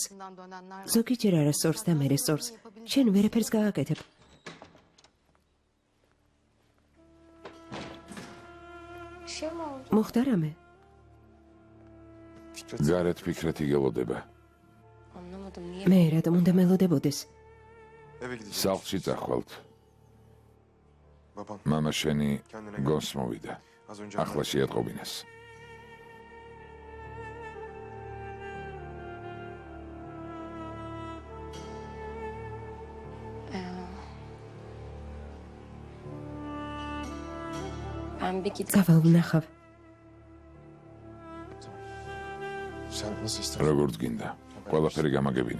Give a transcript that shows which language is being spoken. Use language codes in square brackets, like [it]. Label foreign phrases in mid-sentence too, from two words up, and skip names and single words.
[ka] ზოგი ჯერ არასწორს და მერე სწორს. შენ ვერაფერს გააკეთებ. მოხდა რამე? გარეთ ფიქრეთი გელოდება. მე რატომ უნდა მელოდებოდეს? [tr] Eve gideceğiz. [ka] სახლში წახვალთ. [tr] Babam [ka] მამა შენი გონს მოვიდა. [tr] az önce [ka] ახლა შეატყობინეს. წავალ ვნახავ. [tr] Sen nasıl istersen. [ka] როგორც გინდა. ყველაფერი გამაგებინე.